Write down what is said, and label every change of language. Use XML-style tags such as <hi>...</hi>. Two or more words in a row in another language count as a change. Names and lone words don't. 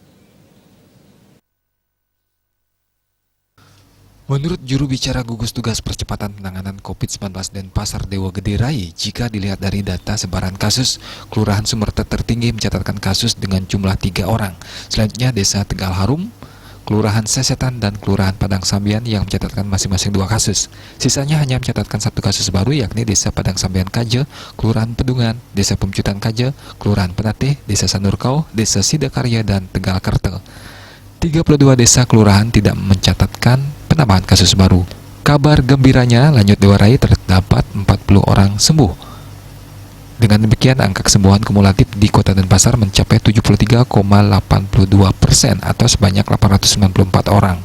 <id>Menurut juru bicara gugus tugas percepatan penanganan COVID-19 Denpasar Dewa Gede Rai, jika dilihat dari data sebaran kasus, Kelurahan Sumertet tertinggi mencatatkan kasus dengan jumlah 3 orang. Selanjutnya Desa Tegal Harum, Kelurahan Sesetan, dan Kelurahan Padang Sambian yang mencatatkan masing-masing 2 kasus. Sisanya hanya mencatatkan 1 kasus baru, yakni Desa Padang Sambian Kaje, Kelurahan Pedungan, Desa Pemcutan Kaje, Kelurahan Penateh, Desa Sanurkau, Desa Sidakarya, dan Tegal Kertel. 32 desa kelurahan tidak mencatatkan penambahan kasus baru. Kabar gembiranya, lanjut Dewa Rai, terdapat 40 orang sembuh. Dengan demikian, angka kesembuhan kumulatif di Kota Denpasar mencapai 73,82% atau sebanyak 894 orang.</id>